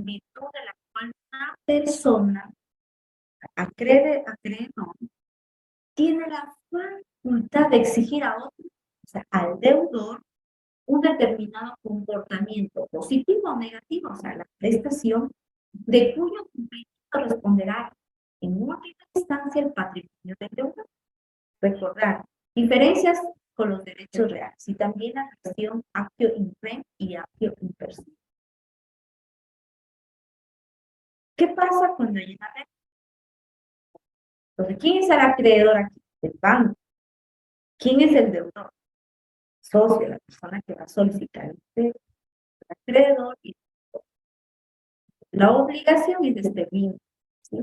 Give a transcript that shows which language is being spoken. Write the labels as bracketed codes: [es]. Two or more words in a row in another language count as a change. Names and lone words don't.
[es] virtud de la cual una persona, acreedor, tiene la facultad de exigir a otro, o sea, al deudor, un determinado comportamiento positivo o negativo, o sea, la prestación de cuyo cumplimiento responderá en última instancia el patrimonio del deudor. Recordar, diferencias con los derechos reales y también la relación [la] actio in rem [es] y [la] actio in personam. [es] ¿Qué pasa cuando hay una deuda? Entonces, ¿quién es el acreedor aquí? El banco. ¿Quién es el deudor? Socio, la persona que va a solicitar el acreedor y la obligación es este vínculo, ¿sí?